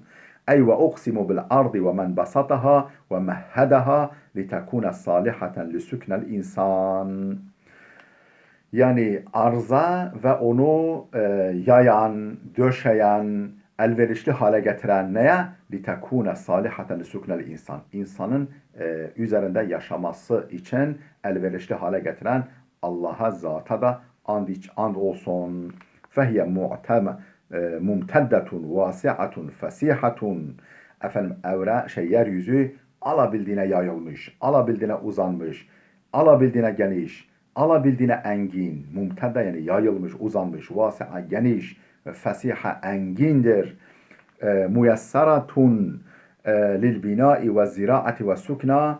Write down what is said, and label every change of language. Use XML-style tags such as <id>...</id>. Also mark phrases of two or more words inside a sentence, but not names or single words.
<ar>أي وأقسم بالأرض ومن بسطها ومهدها لتكون صالحة لسكنى الإنسان.</ar> <tr>Yani arza ve onu yayan, döşeyen, elverişli hale getiren neye?</tr> <ar>لِتَكُونَ صَالِحَةً لِسُكْنَ الْاِنْسَانِ.</ar> <tr>İnsanın üzerinde yaşaması için elverişli hale getiren Allah'a, zata da and olsun.</tr> <ar>فَهِيَ مُمْتَدَّةٌ وَاسِعَةٌ فَسِيحَةٌ.</ar> <tr>Yeryüzü alabildiğine yayılmış, alabildiğine uzanmış, alabildiğine geniş, alabildiğine engin, mumtedde yani yayılmış, uzanmış, vasi'a geniş, fesiha engindir.</tr> <ar>ميسرة للبناء والزراعة والسكنى.</ar>